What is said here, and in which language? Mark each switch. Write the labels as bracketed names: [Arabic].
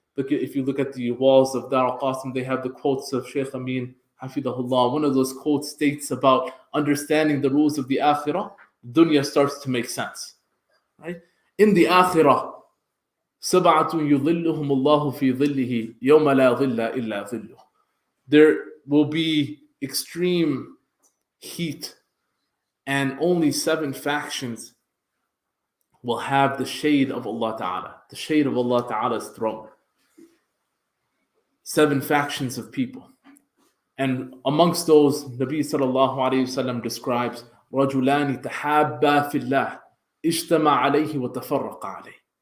[English] Look, if you look at the walls of Darul Qasim, they have the quotes of Shaykh Amin Hafidahullah. One of those quotes states about understanding the rules of the Akhirah. Dunya starts to make sense, right? In the Akhirah, [Arabic] سبعة يظلهم الله في ظله يوم لا ظل إلا ظله. [English] There will be extreme heat, and only 7 factions will have the shade of Allah Ta'ala, the shade of Allah Ta'ala's throne. 7 factions of people. And amongst those, Nabi sallallahu alayhi wasallam describes [Arabic] رَجُلَانِ تَحَابَّا فِي اللَّهِ اجْتَمَعَ عَلَيْهِ وَتَفَرَّقَ عَلَيْهِ.